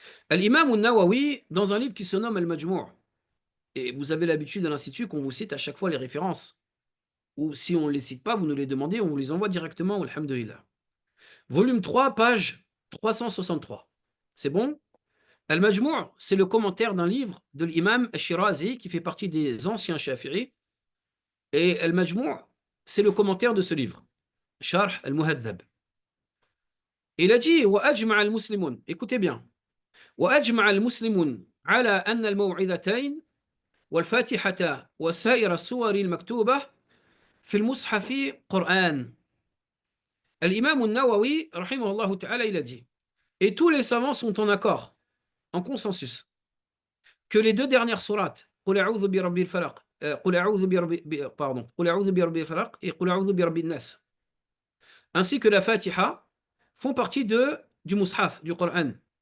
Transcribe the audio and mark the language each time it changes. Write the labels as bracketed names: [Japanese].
[French] L'imam al-Nawawi, dans un livre qui se nomme Al-Majmou', et vous avez l'habitude à l'Institut qu'on vous cite à chaque fois les références, ou si on ne les cite pas, vous nous les demandez, on vous les envoie directement, alhamdulillah. Volume 3, page 363. C'est bon? Al-Majmou', c'est le commentaire d'un livre de l'imam Al-Shirazi, qui fait partie des anciens Shafi'i. Et Al-Majmou', c'est le commentaire de ce livre. Sharh al-Muhadhab. Il a dit, [Arabic] وَأَجْمَعَ الْمُسْلِمُونَ, [French] écoutez bien, [Arabic] وَأَجْمَعَ الْمُسْلِمُونَ على أن الموعظتين والفاتحة وسائر السور المكتوبة في المصحف قرآن. [French] L'imam al-Nawawi, rahimahullah ta'ala, il a dit, et tous les savants sont en accord, en consensus, que les deux dernières sourates, [Arabic] قُلْ أَعُوذُ بِرَبِّ الْفَلَقِ, قُلْ أَعُوذُ [French] pardon, [Arabic] قُلْ أَعُوذُ بِرَبِّ الْفَلَقِ [French] et [Arabic] قُلْ أَعُوذُ بِرَبِّ النَّاسِ, [French] ainsi que la Fatiha, font partie du Mushaf, du Coran.